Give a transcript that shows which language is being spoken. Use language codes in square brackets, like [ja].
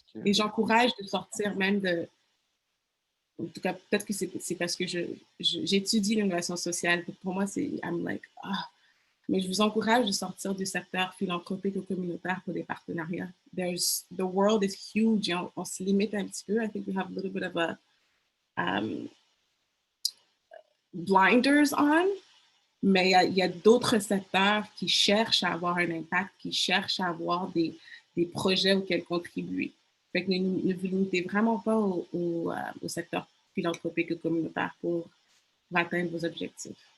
[fr] Et j'encourage de sortir même de... En tout cas, peut-être que c'est parce que j'étudie l'innovation sociale. Pour moi, [en] I'm like, [fr] mais je vous encourage de sortir du secteur philanthropique ou communautaire pour des partenariats. [en] The world is huge. [fr] On se limite un petit peu. [en] I think we have a little bit of a blinders on. [fr] Mais il y a d'autres secteurs qui cherchent à avoir un impact, qui cherchent à avoir des projets auxquels contribuer. Fait que ne vous limitez vraiment pas au secteur philanthropique et communautaire pour atteindre vos objectifs.